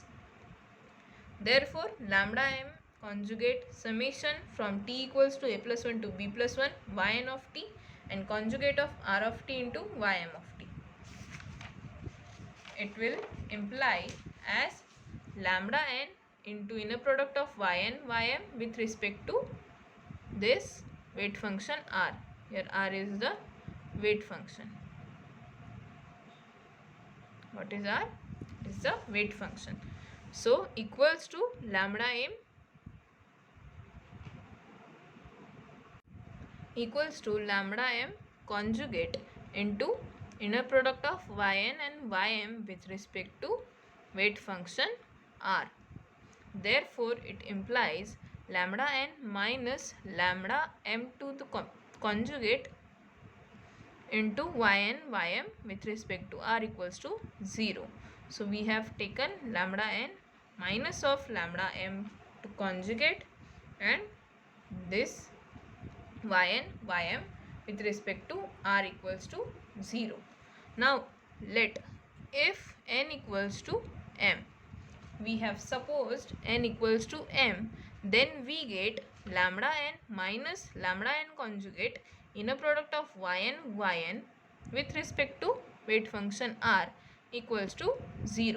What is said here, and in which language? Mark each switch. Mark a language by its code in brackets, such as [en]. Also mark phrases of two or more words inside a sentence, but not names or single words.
[en] Therefore, lambda m conjugate summation from t equals to a plus 1 to b plus 1 yn of t and conjugate of r of t into ym of t. It will imply as lambda n into inner product of yn ym with respect to this weight function r. Here r is the weight function. What is r? It is the weight function. So equals to lambda m equals to lambda m conjugate into inner product of yn and ym with respect to weight function r. Therefore, it implies lambda n minus lambda m to the conjugate into yn ym with respect to r equals to 0. So, we have taken lambda n minus of lambda m to conjugate and this yn ym with respect to r equals to 0. Now, let if n equals to m, we have supposed n equals to m, then we get lambda n minus lambda n conjugate inner product of yn with respect to weight function r equals to 0.